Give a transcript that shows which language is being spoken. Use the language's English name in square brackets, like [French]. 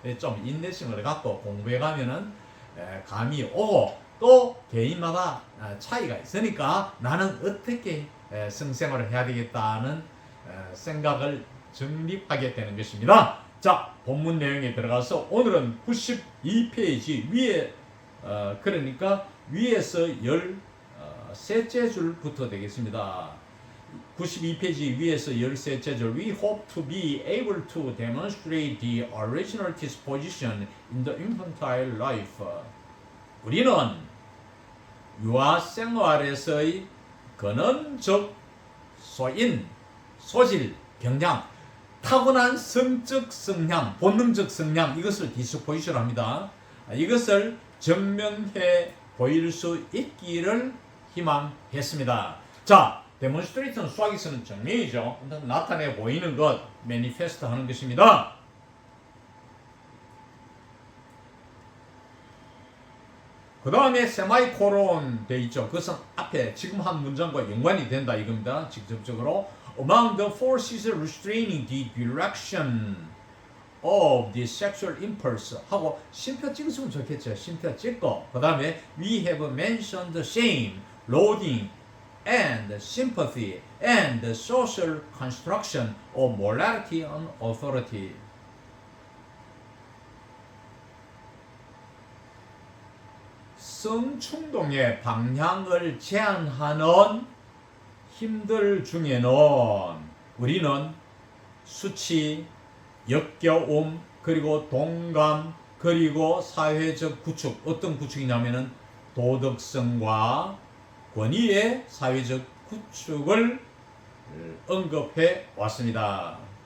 [Korean] 좀 인내심을 갖고 공부해 가면은 감이 오고 또 개인마다 차이가 있으니까 나는 어떻게 성생활을 해야 되겠다는 생각을 정립하게 되는 것입니다. 자, 본문 내용에 들어가서 오늘은 92페이지 위에 그러니까 위에서 13째 줄부터 되겠습니다. 92페이지 위에서 13째 줄. [English] We hope to be able to demonstrate the original disposition in the infantile life. [Korean] 우리는 유아 생활에서의 근원적 소인, 소질, 경향, 타고난 성적 성향, 본능적 성향, 이것을 디스포지션 합니다. 이것을 증명해 보일 수 있기를 희망했습니다. 자, 데몬스트레이트는 수학이 쓰는 증명이죠. 나타내 보이는 것, 매니페스트 하는 것입니다. 그 다음에 세마이콜론 돼 있죠. 그것은 앞에 지금 한 문장과 연관이 된다 이겁니다. 직접적으로 [English] among the forces restraining the direction of the sexual impulse [Korean] 하고 쉼표 찍으시면 좋겠죠. 쉼표 찍고 그 다음에 [English] we have mentioned shame, loathing, and sympathy, and the social construction of morality and authority. [Korean] 성충동의 방향을 제한하는 힘들 중에는 우리는 수치, 역겨움, 그리고 동감, 그리고 사회적 구축, 어떤 구축이냐면은 도덕성과 권위의 사회적 구축을 언급해 왔습니다.